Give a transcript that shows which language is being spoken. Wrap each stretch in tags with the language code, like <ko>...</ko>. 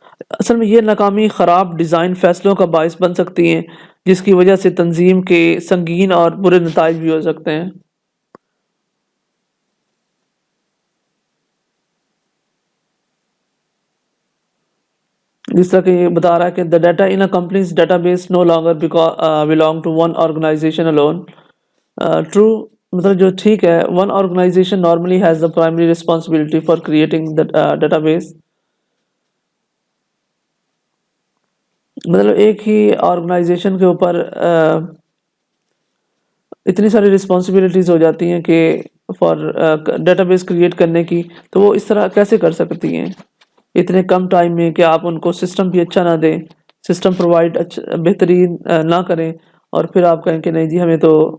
<ur>اصل میں یہ ناکامی خراب ڈیزائن فیصلوں کا باعث بن سکتی ہیں، جس کی وجہ سے تنظیم کے سنگین اور برے نتائج بھی ہو سکتے ہیں۔ جس طرح کہ یہ بتا رہا ہے کہ</ur> <en>the data in a company's database no longer belong to one organization alone. True،</en> <ur>مطلب جو ٹھیک ہے،</ur> <en>one organization normally has the primary responsibility for creating the database.</en> <ur>مطلب ایک ہی آرگنائزیشن کے اوپر اتنی ساری رسپانسبلٹیز ہو جاتی ہیں کہ فار ڈیٹا بیس کریٹ کرنے کی، تو وہ اس طرح کیسے کر سکتی ہیں اتنے کم ٹائم میں، کہ آپ ان کو سسٹم بھی اچھا نہ دیں، سسٹم پرووائڈ بہترین نہ کریں، اور پھر آپ کہیں کہ نہیں جی ہمیں تو</ur>